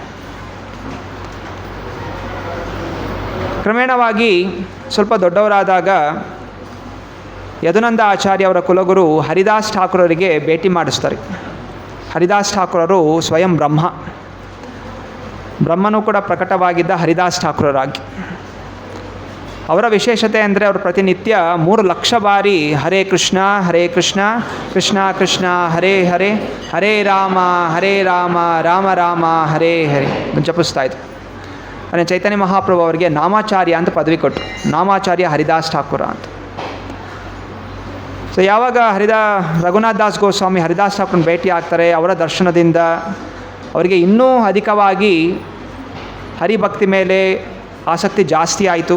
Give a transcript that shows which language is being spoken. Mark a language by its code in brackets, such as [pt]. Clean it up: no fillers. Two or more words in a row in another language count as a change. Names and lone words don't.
[kn] ಕ್ರಮೇಣವಾಗಿ ಸ್ವಲ್ಪ ದೊಡ್ಡವರಾದಾಗ ಯದುನಂದ ಆಚಾರ್ಯ ಅವರ ಕುಲಗುರು ಹರಿದಾಸ್ ಠಾಕೂರರಿಗೆ ಭೇಟಿ ಮಾಡಿಸ್ತಾರೆ. ಹರಿದಾಸ್ ಠಾಕೂರರು ಸ್ವಯಂ ಬ್ರಹ್ಮನೂ ಕೂಡ ಪ್ರಕಟವಾಗಿದ್ದ ಹರಿದಾಸ್ ಠಾಕೂರರಾಗಿ. ಅವರ ವಿಶೇಷತೆ ಅಂದರೆ ಅವರು ಪ್ರತಿನಿತ್ಯ 3 ಲಕ್ಷ ಬಾರಿ [sa] ಹರೇ ಕೃಷ್ಣ ಕೃಷ್ಣ ಕೃಷ್ಣ ಹರೇ ಹರೇ ಹರೇ ರಾಮ ರಾಮ ರಾಮ ಹರೇ ಹರೇ [kn] ಜಪಿಸ್ತಾ ಇದ್ರು. ಅಂದರೆ ಚೈತನ್ಯ ಮಹಾಪ್ರಭು ಅವರಿಗೆ ನಾಮಾಚಾರ್ಯ ಅಂತ ಪದವಿ ಕೊಟ್ಟರು. ನಾಮಾಚಾರ್ಯ ಹರಿದಾಸ್ ಠಾಕೂರ ಅಂತ. ಸೊ ಯಾವಾಗ ರಘುನಾಥ್ ದಾಸ್ ಗೋಸ್ವಾಮಿ ಹರಿದಾಸ್ ಠಾಕೂರನ್ನ ಭೇಟಿ ಆಗ್ತಾರೆ, ಅವರ ದರ್ಶನದಿಂದ ಅವರಿಗೆ ಇನ್ನೂ ಅಧಿಕವಾಗಿ ಹರಿಭಕ್ತಿ ಮೇಲೆ ಆಸಕ್ತಿ ಜಾಸ್ತಿ ಆಯಿತು.